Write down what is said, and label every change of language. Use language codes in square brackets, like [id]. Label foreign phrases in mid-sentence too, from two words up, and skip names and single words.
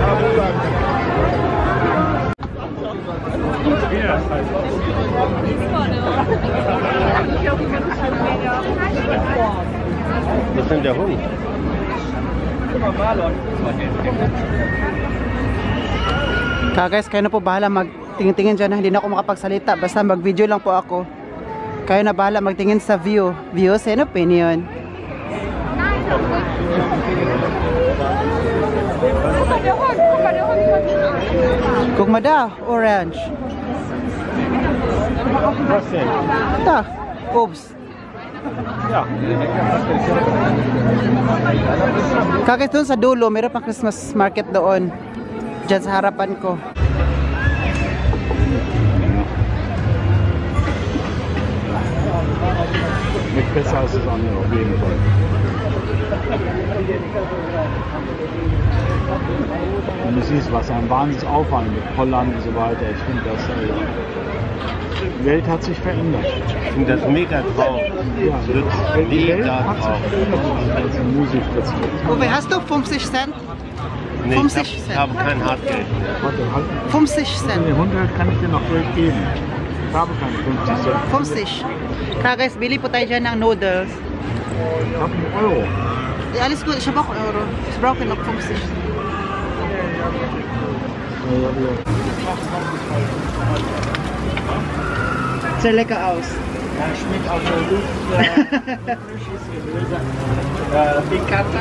[de] Was ist denn der Hund? [tl] Guys, kayo na po bahala magtingin-tingin dyan. Hindi na ako makapagsalita. Basta mag-video lang po ako. Kayo na bahala magtingin sa view. [en] Views and opinion. [de] Guck mal da, orange. Was denn? Da, Obst. Ja. [tl] Guys, doon sa dulo, meron pang [en] Christmas market [tl] doon. Diyan sa harapan ko. [de] Nicht besser als das andere, auf jeden Fall. Wenn du siehst, was ein Wahnsinnsaufwand mit Holland und so weiter, ich finde das, die Welt hat sich verändert. Ich finde das mega traurig. Ja, die Welt Mega hat sich traurig. verändert, als die Musik plötzlich. Uwe, hast du 50 Cent? Nee, 50 ich Cent. habe kein Hartgeld. Warte, halt. 50 Cent. 100 kann ich dir noch Geld geben. Ich habe keine 50 Cent. 50. [tl] Kaya guys, bili po tayo dyan ng noodles. [de] Ich habe einen Euro. Ja, alles gut, ich habe auch Euro. Ich brauche noch 50. Sieht lecker aus. Ja, schmeckt auch so gut. Pikanta.